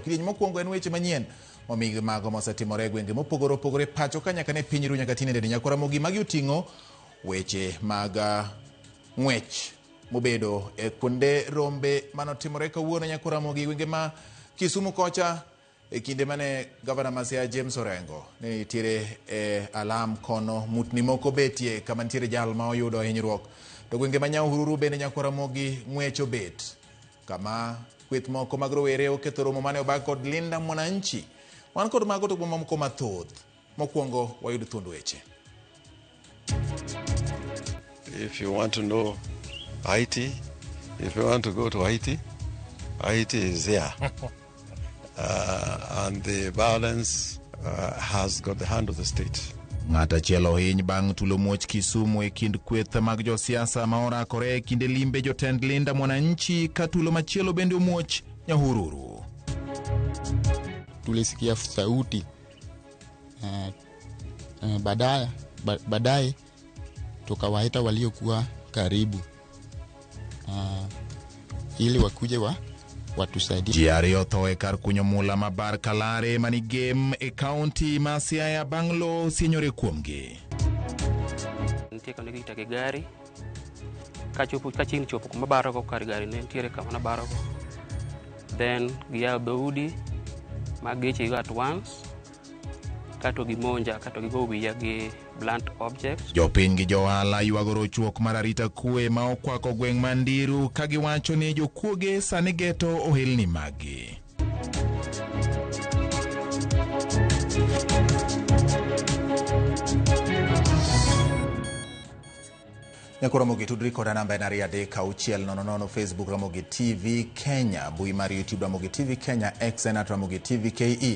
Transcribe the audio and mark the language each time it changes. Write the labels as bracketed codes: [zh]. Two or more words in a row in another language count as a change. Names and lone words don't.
[luo] Kidienje mokwongo en weche manyien momigi mago mosetimore e gwenge mopogore opogore pacho ka nyaka ne piny ru nyaka tinende Nyakwaramogi magi oting'o weche mag ng'wech mobedo e kuonde rombe manotimore kawuono Nyakwaramogi gwenge ma Kisumu kocha e kinde mane Gavana Masia James Orengo ne nitiere e alam kono mutni moko betie kama nitiere jal ma oyudo hinyruok. To gwenge ma Nyahururu bende Nyakwaramogi ng'wech obet kama kweth moko mag rowere oketho romo mane obag kod Linda Mwananchi. Wan kod mago to moko mathoth. Mokwongo wayud thuond weche. [en] If you want to know Haiti, if you want to go to Haiti, Haiti is there. And the violence has got the hand of the state. [luo] Ng'ata chielo hiny bang' tulo muoch Kisumu e kind kweth mag josiasa ma orakore e kinde limbe jotend Linda Mwananchi ka tulo machielo bende muoch Nyahururu. [sw] Tulisikia sauti baadaye tukawaita waliokuwa karibu ili wakuje watusaidie. [luo] Jiari otho e kar kunyo mula mabar Kalare mani game e county ma Siaya Banglo sinyore kuomgi. Nitie kane gitake gari kachini chopo kuma baro ko kar gari ne ntiere kama na baro ko. Then giya Daudi mageche [en] at once [luo] kato gimonja kato gigo wiya gi [en] blunt objects. [luo] Jopiny gi johala ywagoro chuok mar arita kwe ma okwako gweng' Mandiru ka giwacho ni jokuoge sani geto ohelni magi. Nyakwaramogi tudri koda namba en 33600 Facebook Ramogi TV Kenya, bui mar YouTube Ramogi TV Kenya, X en @Ramogi TV KE.